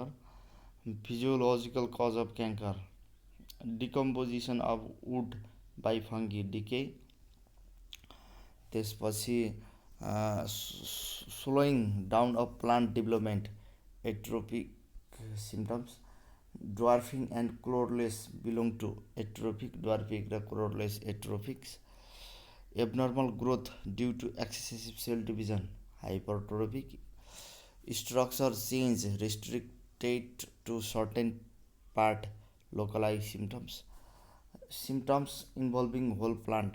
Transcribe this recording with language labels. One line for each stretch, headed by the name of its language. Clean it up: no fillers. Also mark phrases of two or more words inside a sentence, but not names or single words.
English: Physiological cause of canker. Decomposition of wood by fungi decay. त्यसपछि slowing down of plant development. Atrophic symptoms. Dwarfing and chlorless belong to atrophic, dwarfic र chlorless atrophics. Abnormal growth due to excessive cell division. Hypertrophic. Structure change restricted to certain part. Localized symptoms. Symptoms involving whole plant.